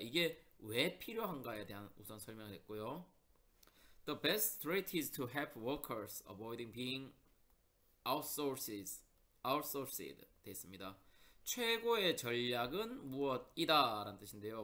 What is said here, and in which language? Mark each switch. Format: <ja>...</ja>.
<ko>이게 왜 필요한가에 대한 우선 설명을 했고요.</ko> <en>The best strategy is to help workers avoiding being outsourced</en> <ko>되어 있습니다. 최고의 전략은 무엇이다 라는 뜻인데요.</ko>